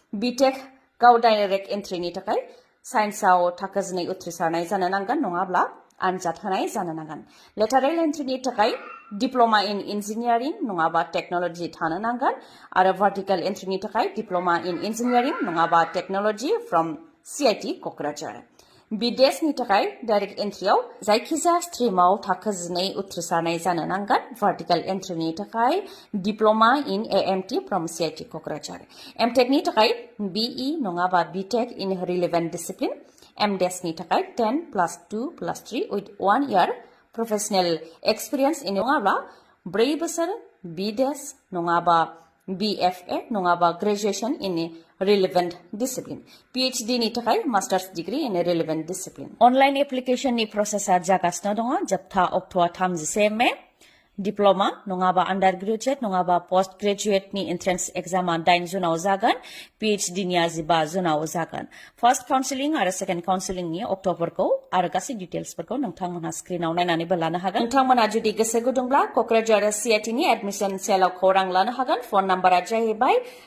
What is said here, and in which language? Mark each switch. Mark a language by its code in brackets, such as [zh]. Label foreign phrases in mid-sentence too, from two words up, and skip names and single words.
[brx] BTech गाव डाइरेक्ट एन्ट्रिनि थाखाय साइन्सआव थाखो 2 उथ्रिसारनाय जानो नांगोन नङाब्ला आनजाद होनाय जानो नांगोन लेटारेल एन्ट्रिनि थाखाय [en] diploma in engineering [brx] नङाबा टेक्नोलॉजी थानो नांगोन आरो भार्टिकल एन्ट्रिनि थाखाय [en] diploma in engineering [brx] नङाबा [en] technology from CIT [brx] क'क्राझार बिदेशनि थाखाय डाइरेक्ट एन्ट्रियाव जायखिजाया स्ट्रीमाव थाखो 2 उथ्रिसारनाय जानो नांगोन भार्टिकल एन्ट्रिनि थाखाय [en] diploma in AMT from CIT [brx] क'क्राझार MTechनि थाखाय BE नङाबा [en] BTech in relevant discipline [brx] MDesनि थाखाय [en] 10+2+3 with 1 year professional experience in [brx] नङाब्ला 4 बोसोर BDes नङाबा BFA नङाबा [en] graduation in relevant discipline [brx] PhD नि थाखाय [en] master's degree in relevant discipline online application [brx] नि processor जागासिनो दङ जोबथा अक्ट'आ 31 मे डिप्लोमा नङाबा [en] under graduate [brx] नङाबा [en] post graduate [brx] नि एन्ट्रेन्स एग्जामा 9 जुनाव जागोन PhD निया 15 जुनाव जागोन [en] first counselling [brx] आरो [en] second counselling [brx] नि अक्ट'फोरखौ आरो गासै डिटेल्सफोरखौ नोंथांमोनहा स्क्रिनाव नायनानैबो लानो हागोन नोंथांमोनहा जुदि गोसो गुदुंब्ला क'क्राझार CIT नि एडमिशन सेलाव खौरां लानो हागोन फोन नाम्बारा जाहैबाय